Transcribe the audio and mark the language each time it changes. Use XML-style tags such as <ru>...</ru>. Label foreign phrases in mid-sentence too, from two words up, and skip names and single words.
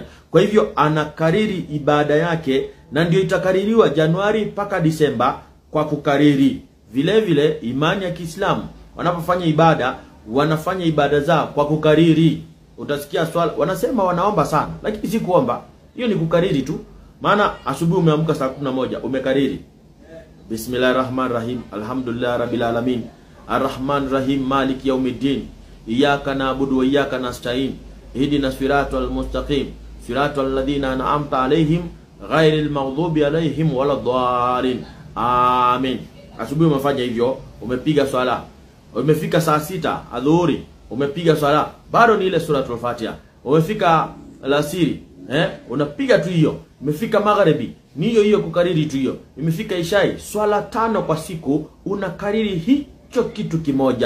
<sw>Kwa hivyo anakariri ibada yake, na ndio itakaririwa Januari mpaka Disemba kwa kukariri. Vile vile imani ya Kiislamu, wanapofanya ibada, wanafanya ibada zao kwa kukariri. Utasikia swala wanasema wanaomba sana, lakini si kuomba. Hiyo ni kukariri tu. Maana asubuhi umeamka saa 11 umekariri</sw> <ar>بسم الله الرحمن الرحيم الحمد لله رب العالمين الرحمن الرحيم مالك يوم الدين إياك نعبد وإياك نستعين اهدنا الصراط المستقيم صراط الذين أنعمت عليهم غير المغضوب عليهم ولا الضالين.</ar> <sw>Amin. Asubuhi umefanya hivyo, umepiga swala. Umefika saa 6 adhuhuri, umepiga swala, bado ni ile suratul Fatiha. Umefika alasiri, unapiga tu hiyo. Umefika magharibi, ni hiyo kukariri tu hiyo. Imefika ishai, swala 5 kwa siku, unakariri hicho kitu kimoja.</sw>